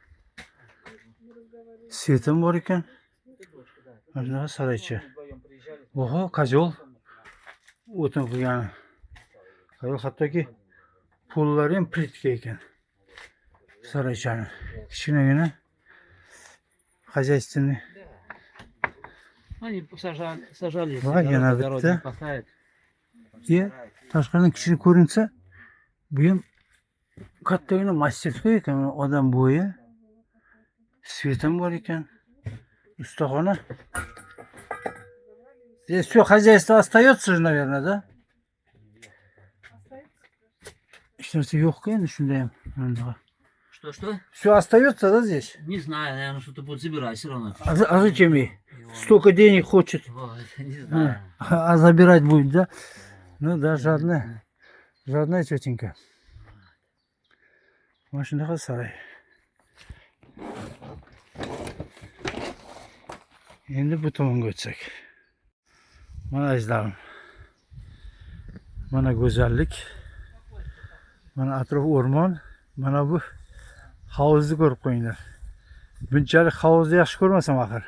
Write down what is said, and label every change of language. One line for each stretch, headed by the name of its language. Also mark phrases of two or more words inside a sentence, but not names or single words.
Uzbek: Svetim bor ekan. Mana shunaqa saraycha. Oho, kazol. O'tin qilgan. Kazol hattoki pollari ham plitka ekan. Saraychani. Kichkinagina хозяйственный.
Russian: Они сажали.
Uzbek: Yana bitta. Tashqaridan kichkina ko'rinsa, bu ham kattagina masjidga ekan, odam bo'yi. Svetim bor ekan. Ustaxona.
Russian: Здесь все хозяйство остается же, наверное, да?
Uzbek: Что-то yo'q endi shunday ham.
Russian: Что? Все остается, да, здесь? Не знаю, наверное, что-то будут забирать все равно. А зачем ей? Столько денег хочет. Вот, не знаю. А забирать будет, да? Ну да, жадная. Жадная тетенька. Машина сарай.
Uzbek: Endi bu tomonga o'tsak. Mana azizlarim. Mana go'zallik. Mana atrof o'rmon. Mana bu havuzni ko'rib qo'yinglar. Bunchalik havuzni yaxshi ko'rmasam axir.